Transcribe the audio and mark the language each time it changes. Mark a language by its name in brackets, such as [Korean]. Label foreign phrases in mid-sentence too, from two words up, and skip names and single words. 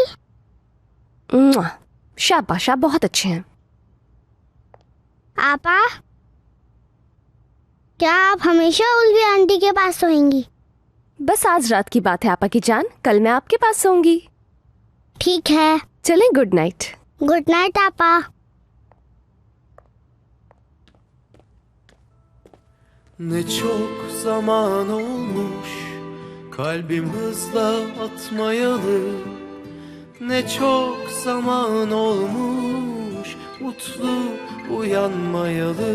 [Hindi] मुआ, शाबाश, आप बहुत अच्छे हैं। आपा, क्या आप हमेशा उल्वी आंटी के पास सोएंगी? बस आज रात की बात है आपा की जान, कल मैं आपके पास सोऊंगी। ठीक है। चलें, [English] good night. good night आपा। [Turkish] Ne çok zaman olmuş kalbim hızla atmayalı. Ne çok zaman olmuş mutlu uyanmayalı.